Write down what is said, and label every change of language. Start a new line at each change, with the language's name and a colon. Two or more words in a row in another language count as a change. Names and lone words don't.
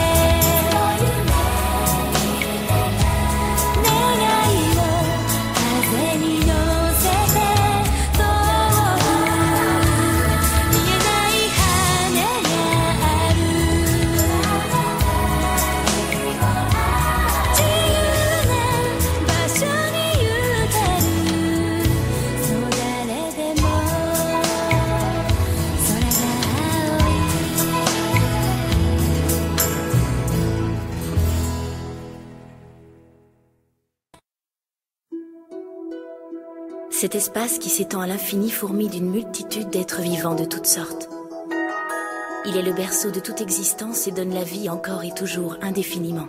Japanese: 願いを風に乗せて遠く見えない羽がある自由な場所に行けるそう誰でも空が青い
French: Cet espace qui s'étend à l'infini fourmille d'une multitude d'êtres vivants de toutes sortes. Il est le berceau de toute existence et donne la vie encore et toujours indéfiniment.